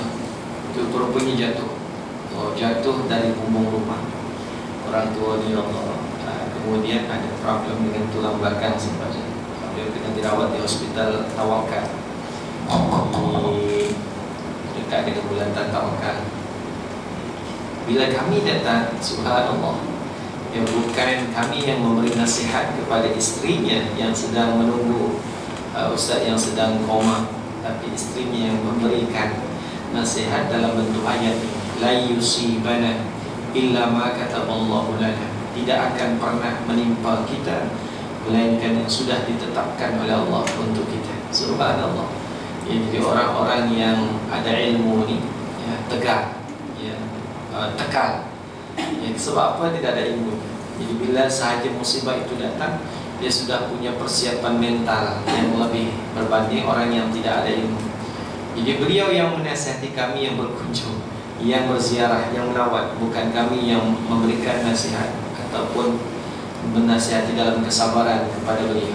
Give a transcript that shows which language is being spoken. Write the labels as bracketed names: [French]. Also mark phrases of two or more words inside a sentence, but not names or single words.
[Malay] Itu rupanya jatuh, jatuh dari bumbung rumah orang tua dia Allah. Kemudian ada problem dengan tulang belakang sempatnya, dia kena dirawat di hospital Tawakal, dekat dengan bulan Tawakal. Bila kami datang, subhanallah, ya, bukan kami yang memberi nasihat kepada istrinya yang sedang menunggu ustaz yang sedang koma, tapi istrinya yang memberikan nasihat dalam bentuk ayat ini, [Arabic] لا يصيبنا إلا ما كتب الله لنا. [Malay] Tidak akan pernah menimpa kita melainkan yang sudah ditetapkan oleh Allah untuk kita. Subhanallah ya. Jadi orang-orang yang ada ilmu ni ya, tegar ya, tekal ya, sebab apa? Tidak ada ilmu. Jadi bila sahaja musibah itu datang, dia sudah punya persiapan mental yang lebih berbanding orang yang tidak ada ilmu. Jadi beliau yang menasihati kami yang berkunjung, yang berziarah, yang melawat, bukan kami yang memberikan nasihat ataupun menasihati dalam kesabaran kepada beliau.